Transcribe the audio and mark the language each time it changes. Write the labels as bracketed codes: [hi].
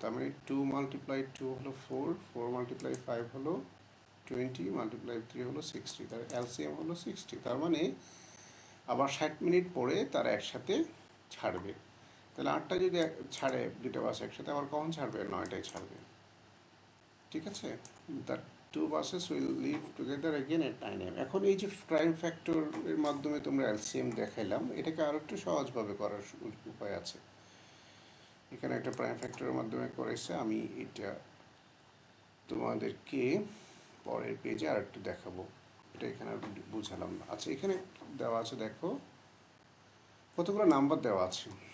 [bn] তার মানে 2 মাল্টিপ্লাই 2 হলো 4, 4 মাল্টিপ্লাই 5 হলো 20, মাল্টিপ্লাই 3 হলো 60। তার এলসিএম হলো 60। তার মানে আবার 60 মিনিট পরে তারা একসাথে ছাড়বে। তাহলে 8টা যদি ছাড়ে 2টা বাস একসাথে, আবার কখন ছাড়বে? 9টায় ছাড়বে। ঠিক আছে। [en] The 2 buses will leave together again at 9 am. [bn] এখন এই যে প্রাইম ফ্যাক্টরের মাধ্যমে তোমরা এলসিএম দেখাইলাম, এটাকে আরও একটু সহজভাবে করার উপায় আছে। এখানে একটা প্রাইম ফ্যাক্টরের মাধ্যমে করেছে, আমি এটা তোমাদেরকে পরের পেজে আর একটু দেখাবো। এটা এখানে বুঝালাম না। আচ্ছা, এখানে দেওয়া আছে, দেখো কতগুলো নাম্বার দেওয়া আছে।